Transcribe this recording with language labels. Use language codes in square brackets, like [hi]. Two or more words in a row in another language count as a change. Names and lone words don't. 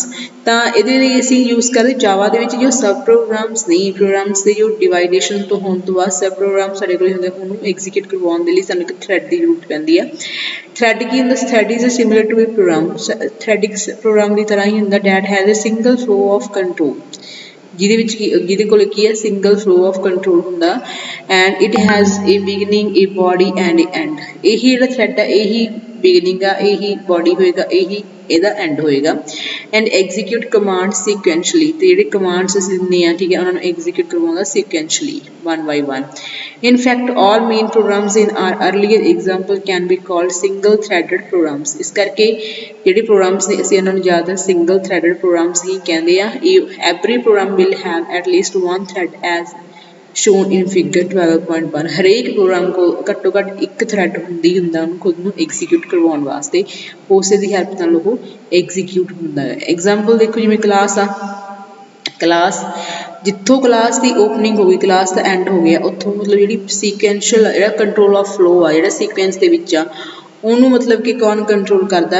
[pa] ਤਾਂ ਇਹਦੇ ਲਈ ਅਸੀਂ यूज़ ਕਰਦੇ Java ਦੇ ਵਿੱਚ ਜੋ [en] sub programs [pa] ਨੇ, programs ਦੇ ਜੋ dividation ਤੋਂ ਹੋਣ ਤੋਂ ਬਾਅਦ [en] sub program [pa] ਸਾਡੇ ਕੋਲ ਹੁੰਦੇ, ਉਹਨੂੰ execute ਕਰਵਾਉਣ ਦੇ ਲਈ ਸਾਨੂੰ ਇੱਕ thread ਦੀ ਜ਼ਰੂਰਤ ਪੈਂਦੀ ਹੈ. Thread ਕੀ ਹੁੰਦਾ? [en] Thread is similar to a program. [pa] Thread ਇੱਕ program ਦੀ ਤਰ੍ਹਾਂ ਹੀ ਹੁੰਦਾ [en] that has a single flow of control. [pa] ਜਿਹਦੇ ਕੋਲ ਕੀ ਹੈ [en] single flow of control ਹੁੰਦਾ and it has a beginning a body and an end. [pa] ਇਹੀ ਜਿਹੜਾ ਥ੍ਰੈਡ ਆ ਇਹੀ ਬਿਗਨਿੰਗ ਆ, ਇਹੀ ਬੋਡੀ ਹੋਏਗਾ, ਇਹੀ ਇਹਦਾ ਐਂਡ ਹੋਏਗਾ. [en] And execute command sequentially. [pa] ਤੇ ਜਿਹੜੇ ਕਮਾਂਡਸ ਅਸੀਂ ਦਿੰਦੇ ਆ ਠੀਕ ਹੈ ਉਹਨਾਂ ਨੂੰ ਐਗਜ਼ੀਕਿਊਟ ਕਰਵਾਉਂਦਾ ਸੀਕੁਐਂਸ਼ਲੀ [en] one by one. In fact, all main programs in our earlier example can be called single threaded programs. [pa] ਇਸ ਕਰਕੇ ਜਿਹੜੇ programs ਨੇ ਅਸੀਂ ਇਹਨਾਂ ਨੂੰ ਜ਼ਿਆਦਾ [en] single threaded programs [pa] ਹੀ ਕਹਿੰਦੇ ਆ. [en] Every program will have at least one thread as shown in figure 12.1. [pa] ਹਰੇਕ ਪ੍ਰੋਗਰਾਮ ਕੋਲ ਘੱਟੋ ਘੱਟ ਇੱਕ ਥ੍ਰੈਡ ਹੁੰਦੀ ਹੁੰਦਾ ਉਹਨੂੰ ਖੁਦ ਨੂੰ ਐਗਜ਼ੀਕਿਊਟ ਕਰਵਾਉਣ ਵਾਸਤੇ, ਉਸੇ ਦੀ ਹੈਲਪ ਨਾਲ ਉਹ ਐਗਜ਼ੀਕਿਊਟ ਹੁੰਦਾ ਹੈ. ਐਗਜ਼ਾਮਪਲ ਦੇਖੋ ਜਿਵੇਂ ਕਲਾਸ ਆ, ਕਲਾਸ ਜਿੱਥੋਂ ਕਲਾਸ ਦੀ ਓਪਨਿੰਗ ਹੋ ਗਈ ਕਲਾਸ ਦਾ ਐਂਡ ਹੋ ਗਿਆ ਉੱਥੋਂ ਮਤਲਬ ਜਿਹੜੀ ਸੀਕੁਐਂਸ਼ੀਅਲ ਜਿਹੜਾ [en] control of flow [pa] ਆ ਜਿਹੜਾ ਸੀਕੁਐਂਸ ਦੇ ਵਿੱਚ ਆ ਉਹਨੂੰ ਮਤਲਬ ਕਿ ਕੌਣ ਕੰਟਰੋਲ ਕਰਦਾ?